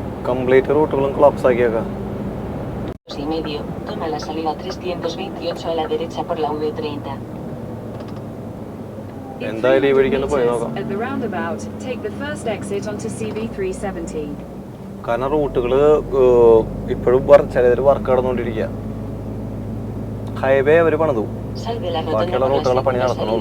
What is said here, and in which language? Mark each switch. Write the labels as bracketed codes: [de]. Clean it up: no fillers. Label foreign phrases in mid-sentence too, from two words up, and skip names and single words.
[ml] കംപ്ലീറ്റ് റൂട്ടുകളും ക്ലോപ്സ് ആക്കിയേക്കാം. [es] Y medio, toma la salida 328 a la derecha por la V30. [en] In [ml] എന്തായാലും ഈ [en] 300 [ml] വഴിക്കൊന്ന് പോയി [en] meters, [ml] നോക്കാം. [en] at the roundabout, take the first exit onto CV370. [ml] കാരണം റൂട്ടുകൾ ഇപ്പോഴും ചിലർ വർക്ക് നടന്നുകൊണ്ടിരിക്കുക. ഹൈവേ അവർ പണിതു. [es] Sal de la [ml] ബാക്കിയുള്ള [es] rotonda por la [ml] റൂട്ടുകളെ പണി [es] segunda [ml] നടത്തണുള്ളൂ.